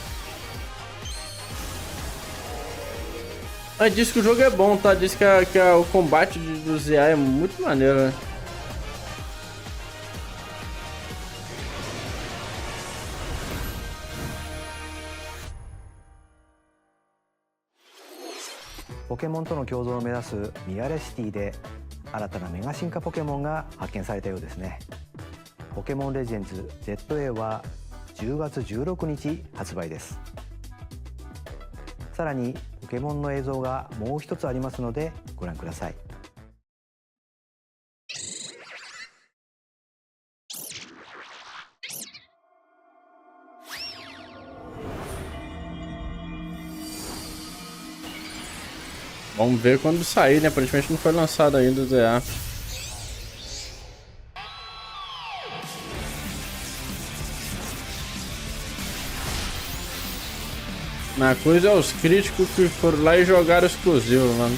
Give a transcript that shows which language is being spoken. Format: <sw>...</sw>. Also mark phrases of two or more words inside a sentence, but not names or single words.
<pt>Mas diz que o jogo é bom, tá? Diz que o combate do ZA é muito maneiro, né?</pt> <ja>Pokémon との共存を目指すミアレシティで新たなメガ進化ポケモンが発見されたようですね。ポケモンレジェンズ ZA は10月16日発売です。さらにポケモンの映像がもう一つありますのでご覧ください。</ja> <pt>Vamos ver quando sair, né? Aparentemente não foi lançado ainda o ZA. A coisa é os críticos que foram lá e jogaram exclusivo, mano.</pt>